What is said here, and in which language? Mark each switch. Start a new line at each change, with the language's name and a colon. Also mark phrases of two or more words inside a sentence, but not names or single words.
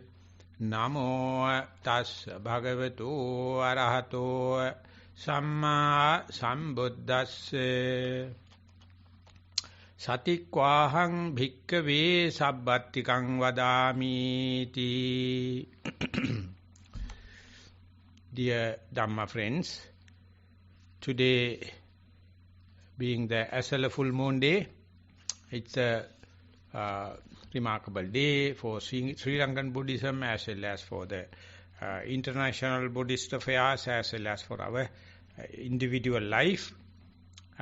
Pali: Namo tassa bhagavato arahato sammā sambuddhassa. Satikvāhaṃ bhikkavē sabbāttikaṃ vadāmīti.
English: Dear Dhamma friends, today being the Asala full moon day, it's a remarkable day for Sri Lankan Buddhism as well as for the international Buddhist affairs as well as for our individual life.